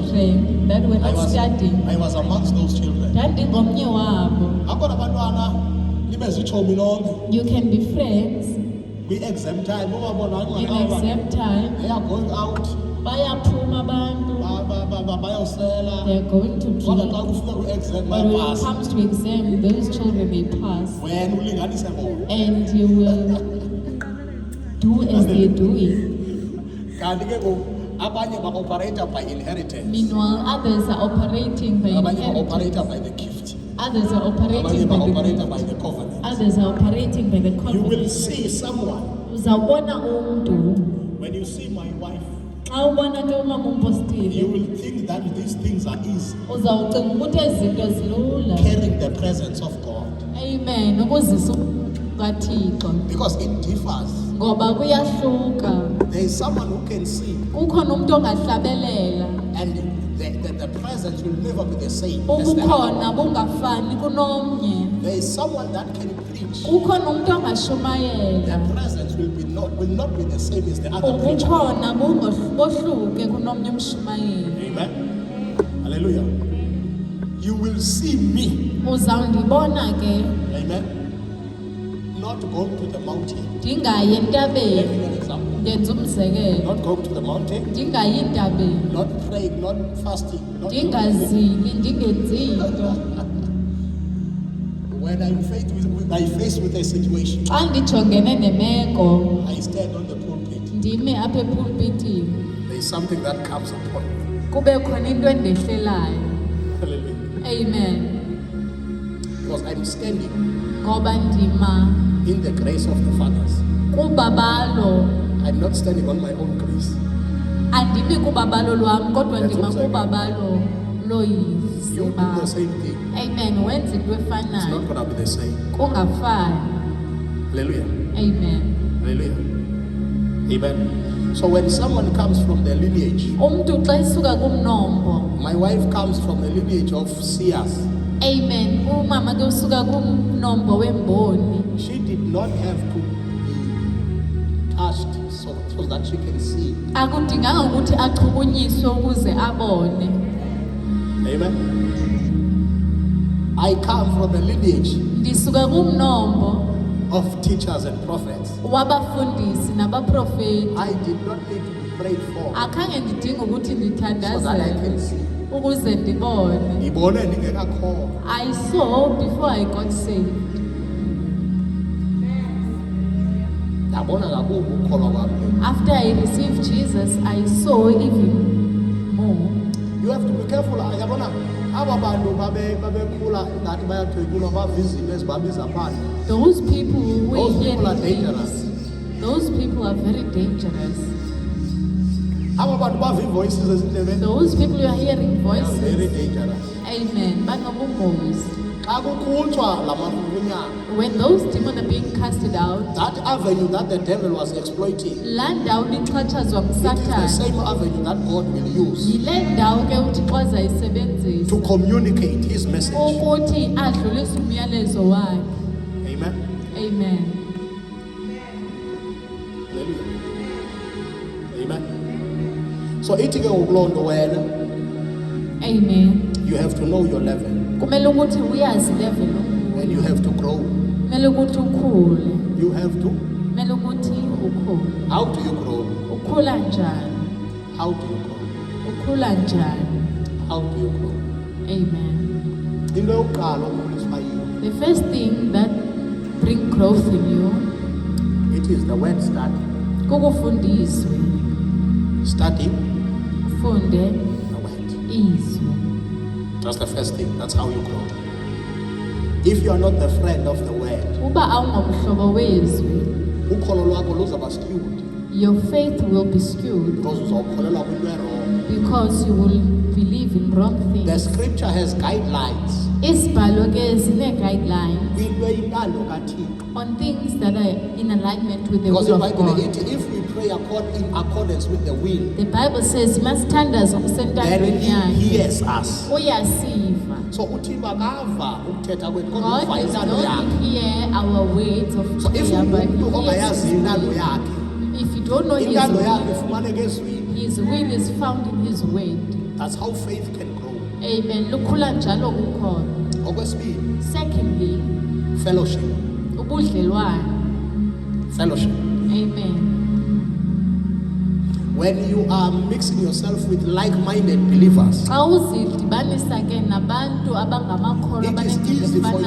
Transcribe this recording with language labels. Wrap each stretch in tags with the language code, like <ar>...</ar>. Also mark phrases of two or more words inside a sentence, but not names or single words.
<en>children that were not studying. I was amongst those children.</en> <xh>Ndandingomnye wabo. Abona abantwana nibe zitshomi nonke.</xh> <en>You can be friends</en> <xh>Kwi-</xh> <en>exam time</en> <xh>ubabona</xh> <en>in exam time. they are going out.</en> <xh>Bayaphuma abantu. Bayosela.</xh> <en>They are going to</en> <xh>Kodwa</xh> <en>drink.</en> <xh>xa kufika kwi-exam</xh> <en>But when it</en> <xh>bayapasa.</xh> <en>comes to exam, those children they pass.</en> <xh>Wena ulinganise bona.</xh> <en>And you will do as they're doing.</en> <xh>Kanti ke ngoku abanye ba-operator</xh> <en>by inheritance. Meanwhile, others are operating by</en> <xh>Abanye</xh> <en>inheritance. ba-operator by the gift. Others are operating</en> <xh>Abanye</xh> <en>by the</en> <xh>ba-operator</xh> <en>by gift. the covenant. Others are operating by the You will covenant. see someone.</en> <xh>Uzawubona umntu</xh> <en>When you see my wife,</en> <xh>xa ubona ke umama</xh> <en>you</en> <xh>umpostile</xh> <en>will think that these things are easy.</en> <xh>uzawucinga ukuthi ezi zinto zilula.</xh> <en>Carrying the presence of God.</en> <xh>Amen. Ukuzisa kaThixo</xh> <en>Because it differs.</en> <xh>ngoba kuyahluka.</xh> <en>There is someone who can see,</en> <xh>Kukhona umuntu ongahlabelela,</xh> <en>and the presence will never be the same as the other.</en> <xh>ubukhona bungafani kunomnye.</xh> <en>There is someone that can preach.</en> <xh>Kukhona umuntu ongashumayela,</xh> <en>The presence will not be the same as the other preacher.</en> <xh>ubukhona bohluke kunomnye umshumayeli.</xh> <en>Amen. Hallelujah. You will see me.</en> <xh>Uzawundibona ke</xh> <en>Amen. Not going to the mountain.</en> <xh>ndingayi</xh> <en>Let</en> <xh>entabeni.</xh> <en>me give you an example.</en> <xh>Ndenza umzekelo,</xh> <en>Not going to the mountain.</en> <xh>ndingayi entabeni,</xh> <en>Not praying. Not fasting. Not doing</en> <xh>ndingazili, ndingenzi nto.</xh> <en>when I'm faced with a situation,</en> <xh>Xa ndijongene nemeko,</xh> <en>I stand on the pulpit.</en> <xh>ndime apha epulpitini,</xh> <en>There is something that comes upon me.</en> <xh>kube khona into endehlelayo. Hallelujah. Amen.</xh> <en>Because I'm standing</en> <xh>Ngoba ndima</xh> <en>in the grace of the fathers.</en> <xh>kubabalo,</xh> <en>I'm not standing on my own grace.</en> <xh>andimi kubabalo lwam kodwa</xh> <en>That's</en> <xh>ndima</xh> <en>what I'm saying.</en> <xh>kubabalo loyise</xh> <en>You do</en> <xh>bam.</xh> <en>the same thing.</en> <xh>Amen. Wenza into</xh> <en>It's</en> <xh>efanayo,</xh> <en>not going to be the same.</en> <xh>kungafani. Hallelujah. Amen. Hallelujah. Amen.</xh> <en>So when someone comes from the lineage,</en> <xh>Umntu xa isuka kumnombo,</xh> <en>my wife comes from the lineage of seers.</en> <xh>amen, umama ke usuka kumnombo wemboni.</xh> <en>She did not have to be touched so that she can see.</en> <xh>Akudinganga ukuthi achukunyiswe ukuze abone.</xh> <en>Amen. I come from the lineage</en> <xh>Ndisuka kumnombo</xh> <en>of teachers and prophets.</en> <xh>wabafundisi nabaprofeti.</xh> <en>I did not need to be prayed for</en> <xh>Akhange ndidinga ukuthi</xh> <en>so that I</en> <xh>ndithandazele</xh> <en>can see.</en> <xh>ukuze ndibone. Ibone ningekakholwa.</xh> <en>I saw before I got saved.</en> <xh>Ndabona ngakumbi ukukholwa kwami.</xh> <en>After I received Jesus, I saw even more. You have to be careful.</en> <xh>Yabona aba bantu babekhula ngathi bayathwetyulwa bava izinto ezibabiza phandle.</xh> <en>Those people who Those hear people are things, dangerous. those people are very dangerous.</en> <xh>Aba bantu bava iivoices ezindlebeni.</xh> <en>Those people who are hearing They are very voices, dangerous.</en> <xh>amen, banobungozi. Xa kukhutshwa la mafunyana,</xh> <en>When those demons are being casted out, that avenue that the devil was exploiting,</en> <xh>laa ndawo ixhatshazwa</xh> <en>it is the</en> <xh>nguSathane,</xh> <en>same avenue that God will use</en> <xh>yile ndawo ke uThixo azayisebenzisa</xh> <en>to communicate his message.</en> <xh>ukuthi adlulise umyalezo wakhe. Amen. Amen. Hallelujah. Amen. So ithi ke ngokuloo nto wena, Amen.</xh> <en>you have to know your level</en> <xh>Kumele ukuthi uyazi level,</xh> <en>and you have to grow.</en> <xh>kumele ukuthi ukhule,</xh> <en>You have to.</en> <xh>kumele ukuthi ukhule.</xh> <en>How do you grow?</en> <xh>Ukhula njani?</xh> <en>How do you grow?</en> <xh>Ukhula njani?</xh> <en>How do you grow? Amen.</en> <xh>Into yokuqala okhuliswa yiyo,</xh> <en>The first thing that bring growth in you, it is the word study.</en> <xh>kukufundiswe,</xh> <en>Study</en> <xh>ufunde</xh> <en>the word.</en> <xh>izwi.</xh> <en>That's the first thing. That's how you grow. If you are not the friend of the word,</en> <xh>Uba awungomhlobo wezwi, ukholo lwakho luzaba skewed</xh> <en>your faith will be skewed</en> <xh>because uzawukholelwa kwinto erong.</xh> <en>because you will believe in wrong The things. scripture has guidelines</en> <xh>Isibhalo ke zine-guidelines kwinto eyintando kaThixo.</xh> <en>on things that are in alignment with the Because will the of Bible God. ithi if we pray in accordance with the will, The Bible says masithandaza then</en> <xh>ngokusentandweni</xh> <en>he</en> <xh>yakhe.</xh> <en>hears us.</en> <xh>Uyasiva. So uThixo akava ukuthetha kwethu kodwa</xh> <en>God</en> <xh>uva</xh> <en>does</en> <xh>intando</xh> <en>not</en> <xh>yakhe.</xh> <en>hear our words of So if prayer, but</en> <xh>umuntu</xh> <en>he</en> <xh>ongayazi</xh> <en>hears</en> <xh>intando</xh> <en>his will.</en> <xh>yakhe,</xh> <en>If you don't know his</en> <xh>intando yakhe</xh> <en>will,</en> <xh>ifumaneka ezwini.</xh> <en>his will is found in his word. That's how faith can grow.</en> <xh>Amen. Lukhula njalo ukholo. Okwesibili,</xh> <en>Secondly, fellowship.</en> <xh>ubudlelwane.</xh> <en>Fellowship. Amen. When you are mixing yourself with like-minded believers,</en> <xh>Xa uzidibanisa ke nabantu abangamakholwa</xh> <en>it is</en> <xh>abanendlela</xh> <en>easy for you to</en>